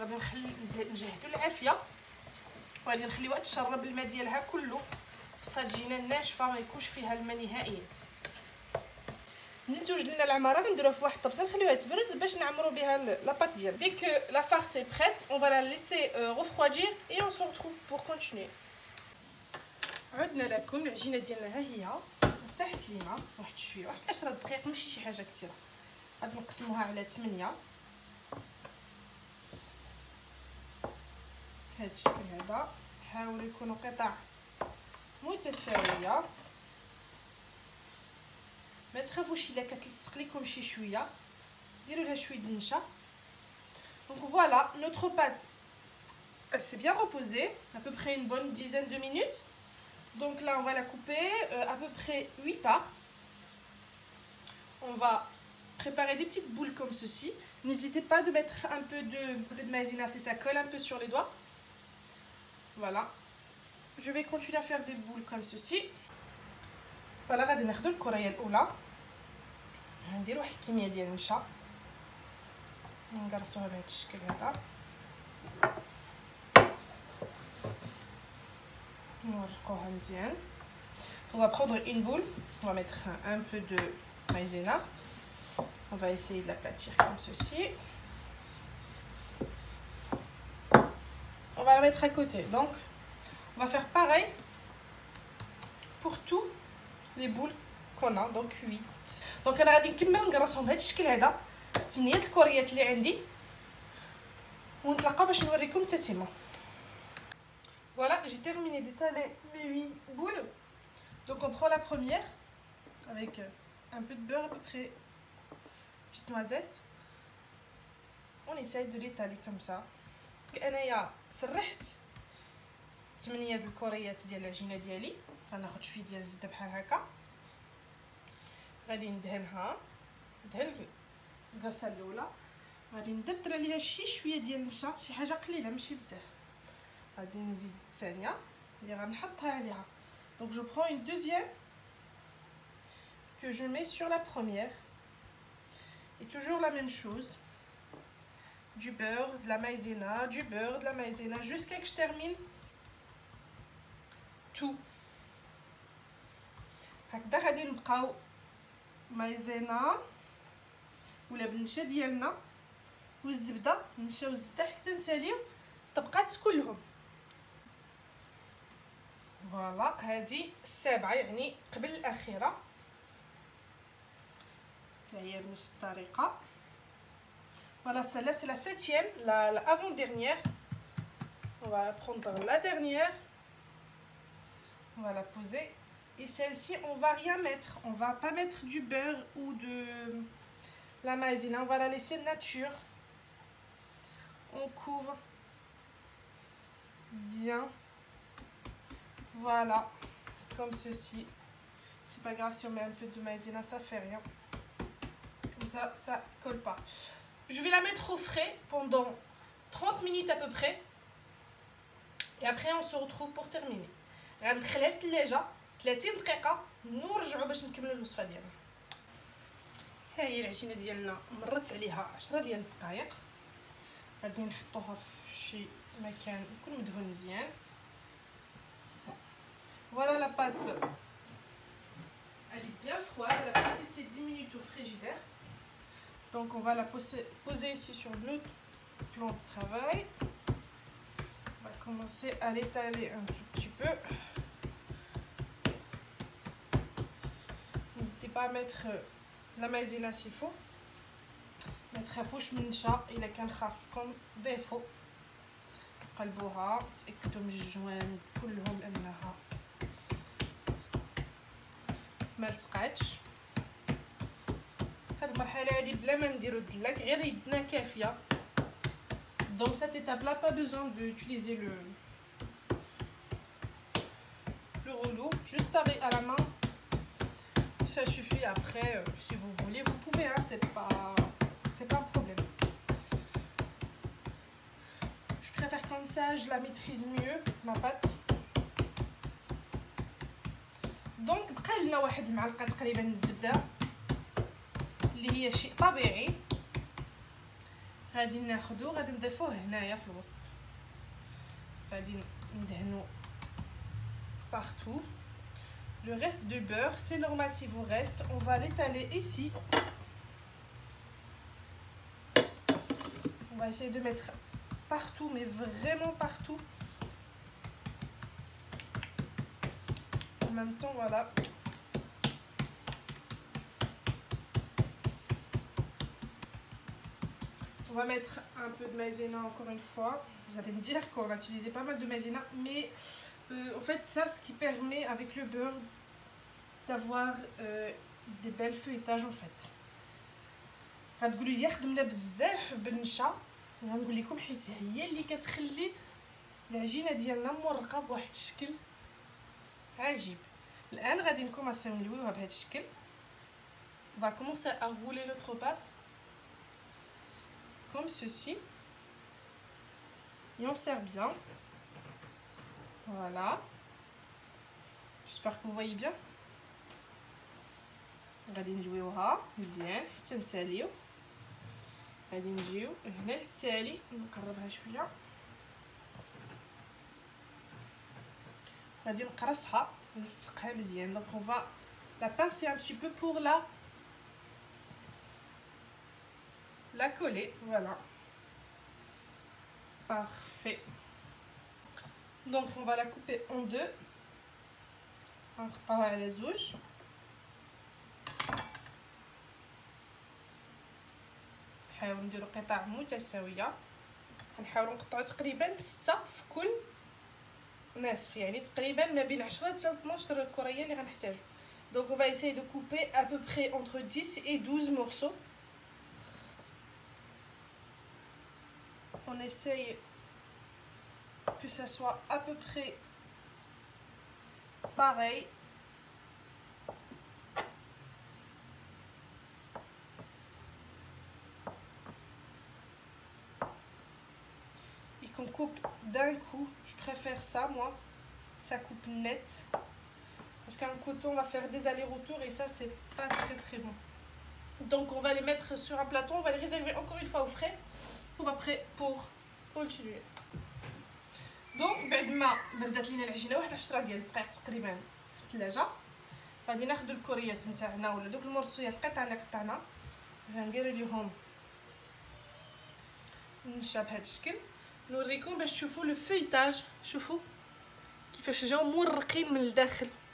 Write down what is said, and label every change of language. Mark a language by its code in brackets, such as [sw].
[ar] غادي نجهدوا العافيه وغادي نخليوها تشرب الماء ديالها كله. خصها تجينا ناشفه ما يكونش فيها الماء نهائيا. ملي توجد لنا العماره غنديروها في واحد الطبسه نخليوها تبرد باش نعمروا بها لاباط ديالنا. [fr] Dès que la farce est prête, on va la laisser refroidir et on se retrouve pour continuer. [ar] عدنا لكم. العجينه ديالنا ها هي ارتاحت لينا واحد شويه، واحد 10 دقائق ماشي شي حاجه كثيره. غادي نقسموها على 8 بهذا الشكل هذا. حاولوا يكونوا قطع متساويه، ما تخافوش الا كتلصق لكم شي شويه ديروا لها شويه النشا. [fr] Donc voilà, notre pâte elle s'est bien reposée, à peu près une bonne dizaine de minutes. Donc là on va la couper à peu près 8 parts. On va préparer des petites boules comme ceci. N'hésitez pas de mettre un peu de maïzena si ça colle un peu sur les doigts. Voilà. Je vais continuer à faire des boules comme ceci. [ar] Voilà, غادي ناخذ الكريه الاولى، غندير واحد الكميه ديال النشا نقرصوها بهذا الشكل هذا، نورقوها مزيان. [fr] On va prendre une boule, on va mettre un peu de maïzena, on va essayer de l'aplatir comme ceci. On va la mettre à côté. Donc on va faire pareil pour tous les boules qu'on a, donc 8. [ar] Donc انا غادي نكمل نقرصهم بهذا الشكل هذا 8 الكوريات اللي عندي ونتلاقاو باش نوريكم التتمه. [fr] Voilà, j'ai terminé d'étaler mes 8 boules. Donc on prend la première avec un peu de beurre, à peu près petite noisette. On essaye de l'étaler comme ça. [ar] انايا سرحت 8 د الكوريات ديال العجينه ديالي. غناخذ شويه ديال الزبده بحال هكا، غادي ندهنها ندهن الكاسه الاولى، غادي ندرتر عليها شويه ديال النشا، شي حاجه قليله ماشي بزاف. غادي نزيد الثانيه اللي غنحطها عليها. [fr] Donc je prends une deuxième que je mets sur la première et toujours la même chose, du beurre, de la maïzena, du beurre, de la maïzena jusqu'à que je termine tout. [ar] هكذا غادي نبقاو مايزينا ولا بالنشا ديالنا والزبده، النشا والزبده حتى نساليو الطبقات كلهم. فوالا هذه السابعه يعني قبل الاخيره حتى هي بنفس الطريقه. [fr] Voilà, celle-là c'est la 7e, la avant-dernière. On va prendre la dernière, on va la poser. Et celle-ci, on va rien mettre. On va pas mettre du beurre ou de la maïzena. On va la laisser nature. On couvre bien. Voilà, comme ceci. C'est pas grave si on met un peu de maïzena, ça fait rien. Comme ça, ça colle pas. Je vais la mettre au frais pendant 30 minutes à peu près. Et après, on se retrouve pour terminer. [ar] غندخلها للثلاجة 30 دقيقة ونرجعوا باش نكملوا الوصفه ديالنا. ها هي العجينه ديالنا مرت عليها 10 ديال الدقائق. غادي نحطوها في شي مكان يكون مدهون مزيان. [fr] Voilà la pâte. Elle est bien froide, elle a passé ses 10 minutes au frigidaire. Donc on va la poser ici sur notre plan de travail. On va commencer à l'étaler un tout petit peu. N'hésitez pas à mettre la maïzena s'il faut. [ar] ما تخافوش من النشا الا كان خاصكم ضيفوا. قلبوها تاكدوا من الجوانب كلهم انها ما لصقاتش. في هذه المرحله هذه بلا ما نديرو الدلاك غير يدنا كافيه. [fr] Donc cette étape là pas besoin d'utiliser le rouleau, juste avec à la main ça suffit. Après si vous voulez vous pouvez, hein, c'est pas un problème. Je préfère comme ça, je la maîtrise mieux ma pâte. [ar] Donc بقى لنا واحد المعلقه تقريبا الزبده اللي هي شيء طبيعي. غادي ناخذو غادي نضيفوه هنايا في الوسط، غادي ندهنو partout. [fr] Le reste du beurre, c'est normal s'il vous reste, on va l'étaler ici. On va essayer de mettre partout, mais vraiment partout. En même temps, voilà. On va mettre un peu de maïzena encore une fois. Vous allez me dire qu'on a utilisé pas mal de maïzena, mais en fait, ça, ce qui permet avec le beurre d'avoir des belles feuilletages en fait. [ar] غتقولوا لي خدمنا بزاف بالنشا، وغنقول لكم حيت هي اللي كتخلي العجينه ديالنا مرقه بواحد الشكل عجيب. الان غادي نكوماسيو نلويوها بهذا الشكل. [fr] On va commencer à rouler notre pâte comme ceci et on serre bien. Voilà, j'espère que vous voyez bien. [ar] غادي نلويوها مزيان حتى نساليو. غادي نجيو هنا للتالي نقربها شويه، غادي نقرصها نلصقها مزيان. [fr] دونك on va la pincer un petit peu pour la coller. Voilà, parfait. Donc on va la couper en deux. [ar] نقطعوها على زوج. نحاول نديرو قطع متساويه، نحاولوا نقطعوا تقريبا 6 في كل نصف، يعني تقريبا ما بين 10 حتى 12 كريه اللي غنحتاجو. [fr] Donc on va essayer de couper à peu près entre 10 et 12 morceaux. On essaye que ça soit à peu près pareil. Et qu'on coupe d'un coup. Je préfère ça, moi. Ça coupe net. Parce qu'un coton, on va faire des allers-retours et ça, c'est pas très bon. Donc, on va les mettre sur un plateau. On va les réserver encore une fois au frais. On va prêt pour continuer. [ar] دونك بعد ما بردات لينا العجينه واحد 10 ديال الدقائق تقريبا في الثلاجه، غادي ناخذ الكريات نتاعنا ولا دوك المرصويات القطع اللي قطعنا، غنديروا ليهم النشا بهذا الشكل. نوريكم باش تشوفوا لو فويتاج. شوفوا كيفاش جاو مرقين من الداخل.